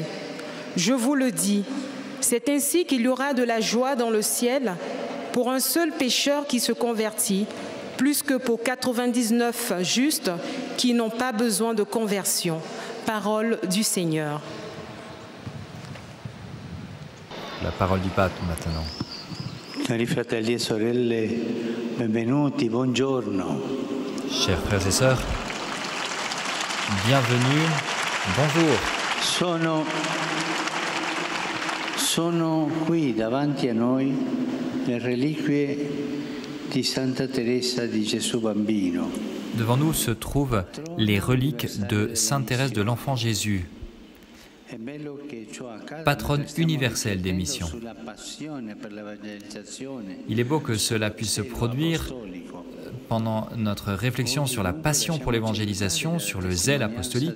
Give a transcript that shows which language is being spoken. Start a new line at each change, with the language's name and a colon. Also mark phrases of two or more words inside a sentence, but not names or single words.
French: Je vous le dis, c'est ainsi qu'il y aura de la joie dans le ciel pour un seul pécheur qui se convertit, plus que pour 99 justes qui n'ont pas besoin de conversion. » Parole du Seigneur. La parole du pape maintenant.
Italian: Cari fratelli e sorelle, benvenuti, buongiorno.
French: Chers frères et sœurs, bienvenue, bonjour.
Italian: Sono qui davanti a noi le reliquie di Santa Teresa di Gesù Bambino.
French: Devant nous se trouvent les reliques de Sainte Thérèse de l'Enfant Jésus, patronne universelle des missions. Il est beau que cela puisse se produire pendant notre réflexion sur la passion pour l'évangélisation, sur le zèle apostolique.